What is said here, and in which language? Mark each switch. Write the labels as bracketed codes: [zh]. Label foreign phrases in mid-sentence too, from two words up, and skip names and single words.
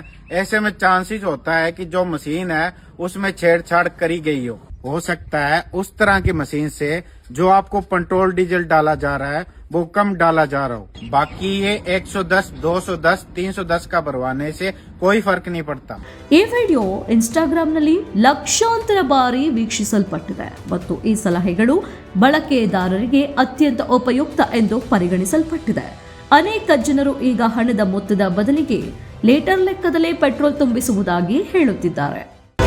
[hi] ऐसे में चांसेस होता है कि जो मशीन है उसमें छेड़छाड़ करी गई हो सकता है उस तरह की मशीन से जो आपको पेट्रोल डीजल डाला जा रहा है वो कम डाला जा रहा हो. बाकी ये 110, 210, 310 का भरवाने से कोई फर्क नहीं पड़ता. [kn] ಈ ವಿಡಿಯೋ ಇನ್ಸ್ಟಾಗ್ರಾಂನಲ್ಲಿ ಲಕ್ಷಾಂತರ ಬಾರಿ ವೀಕ್ಷಿಸಲ್ಪಟ್ಟಿದೆ ಮತ್ತು ಈ ಸಲಹೆಗಳು ಬಳಕೆದಾರರಿಗೆ ಅತ್ಯಂತ ಉಪಯುಕ್ತ ಎಂದು ಪರಿಗಣಿಸಲ್ಪಟ್ಟಿದೆ. ಅನೇಕ ಜನರು ಈಗ ಹಣದ ಮೊತ್ತದ ಬದಲಿಗೆ ಲೀಟರ್ ಲೆಕ್ಕದಲ್ಲೇ ಪೆಟ್ರೋಲ್ ತುಂಬಿಸುವುದಾಗಿ ಹೇಳುತ್ತಿದ್ದಾರೆ.